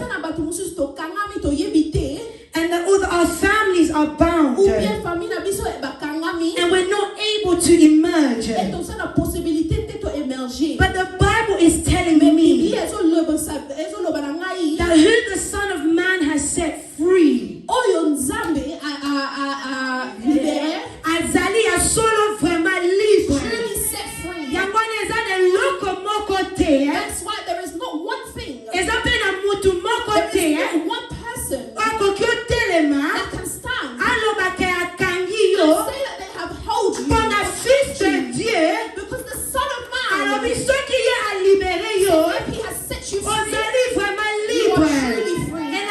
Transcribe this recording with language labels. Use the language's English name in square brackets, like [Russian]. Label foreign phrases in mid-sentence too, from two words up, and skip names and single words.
[English] And our families are bound. And we're not able to emerge. But the Bible is telling me that who the Son of Man has set free, [Lingala] Azali a solo [French] vraiment libre. [English] That's why there is not one thing. There is not one person that can stand and say that they have held you because the Son of Man, if he has set you free, you are truly free.